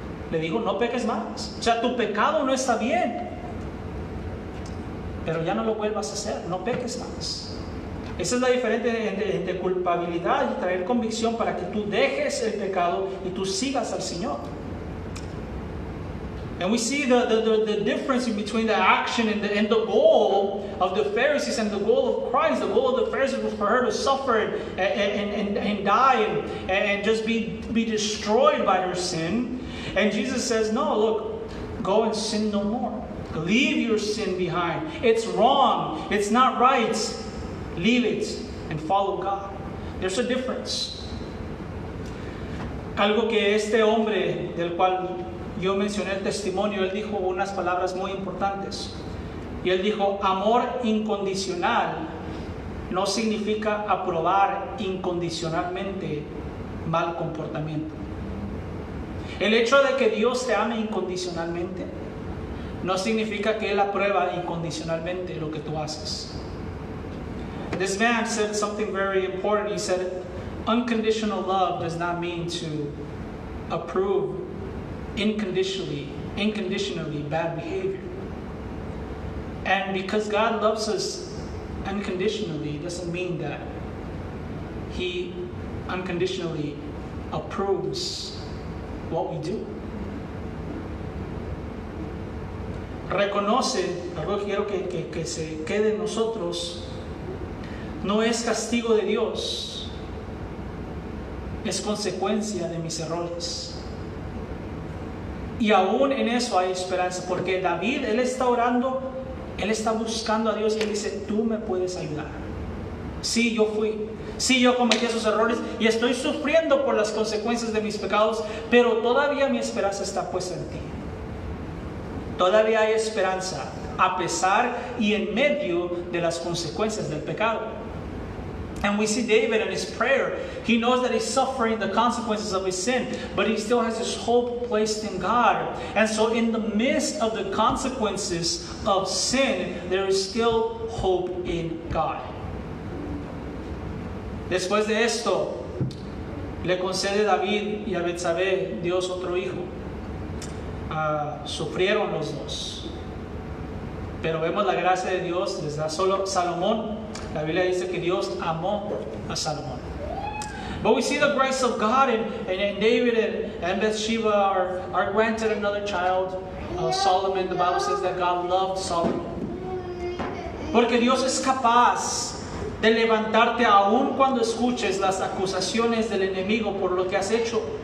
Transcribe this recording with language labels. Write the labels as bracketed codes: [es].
[es] Le dijo: no peques más. O sea, tu pecado no está bien, pero ya no lo vuelvas a hacer, no peques más. Esa es la diferencia entre culpabilidad y traer convicción para que tú dejes el pecado y tú sigas al Señor. [en] And we see the difference in between the action and the goal of the Pharisees and the goal of Christ. The goal of the Pharisees was for her to suffer and die and just be destroyed by her sin. And Jesus says, no, look, go and sin no more. Leave your sin behind. It's wrong. It's not right. Leave it and follow God. There's a difference. [es] Algo que este hombre del cual yo mencioné el testimonio, él dijo unas palabras muy importantes. Y él dijo: amor incondicional no significa aprobar incondicionalmente mal comportamiento. El hecho de que Dios te ame incondicionalmente no significa que Él aprueba incondicionalmente lo que tú haces. [en] This man said something very important. He said, unconditional love does not mean to approve unconditionally bad behavior. And because God loves us unconditionally, doesn't mean that He unconditionally approves what we do. [es] reconoce, algo que quiero que se quede en nosotros, no es castigo de Dios, es consecuencia de mis errores. Y aún en eso hay esperanza, porque David, él está orando, él está buscando a Dios y él dice, tú me puedes ayudar. Sí, yo fui, sí, yo cometí esos errores y estoy sufriendo por las consecuencias de mis pecados, pero todavía mi esperanza está puesta en ti. Todavía hay esperanza, a pesar y en medio de las consecuencias del pecado. [en] And we see David in his prayer. He knows that he's suffering the consequences of his sin, but he still has his hope placed in God. And so in the midst of the consequences of sin, there is still hope in God. [es] Después de esto, le concede David y a Betsabé, Dios, otro hijo. Sufrieron los dos. Pero vemos la gracia de Dios desde solo Salomón. La Biblia dice que Dios amó a Salomón. [en] But we see the grace of God and David and Bathsheba are granted another child, Solomon. The Bible says that God loved Solomon. [es] Porque Dios es capaz de levantarte aún cuando escuches las acusaciones del enemigo por lo que has hecho.